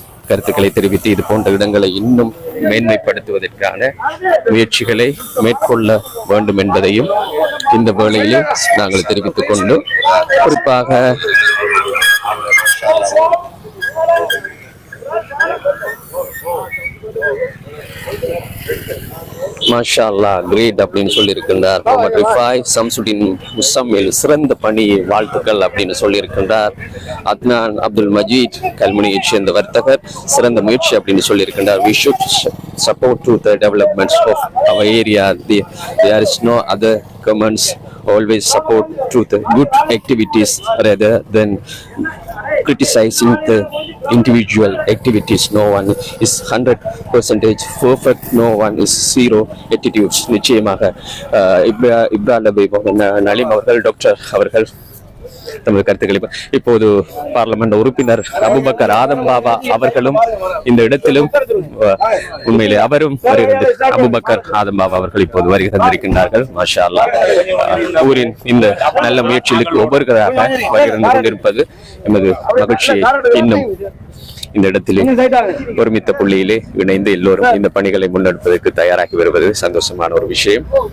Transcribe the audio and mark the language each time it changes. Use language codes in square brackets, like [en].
[ta] கருத்துக்களை தெரிவித்து இது போன்ற இடங்களை இன்னும் மேன்மைப்படுத்துவதற்கான முயற்சிகளை மேற்கொள்ள வேண்டும் என்பதையும் இந்த வேளையிலே நாங்கள் தெரிவித்துக் கொண்டு குறிப்பாக மாஷா அல்லாஹ் கிரேட் அப்படின்னு சொல்லியிருக்கின்றார். முகமது ரிஃபாய் சம்சுடின் முசம்மில் சிறந்த பணி வாழ்த்துக்கள் அப்படின்னு சொல்லியிருக்கின்றார். அத்னான் அப்துல் மஜீத் கல்முனையைச் சேர்ந்த வர்த்தகர் சிறந்த முயற்சி அப்படின்னு சொல்லியிருக்கின்றார். [en] We should support to the developments of our area. There is no other comments. Always support to the good activities rather than criticizing the individual activities. No one is 100% perfect. No one is zero attitudes. [ta] நிச்சயமாக இப்ராஹிம் நலீம் அவர்கள் doctor அவர்கள் தமது கருத்துக்களை இப்போது parliament உறுப்பினர் Abu Bakr Adam Baba அவர்களும் இந்த இடத்திலும் உண்மையிலே அவரும் வருகிறது. அபுபக்கர் ஆதம் பாபா அவர்கள் இப்போது வருகை தந்திருக்கின்றார்கள். மாஷா அல்லாஹ் ஊரின் இந்த நல்ல முயற்சிகளுக்கு ஒவ்வொருவராக வருகின்ற கொண்டிருப்பது எமது மகிழ்ச்சியை இன்னும் இந்த இடத்திலே ஒருமித்த புள்ளியிலே இணைந்து எல்லோரும் இந்த பணிகளை முன்னெடுப்பதற்கு தயாராகி வருவது சந்தோஷமான ஒரு விஷயம்.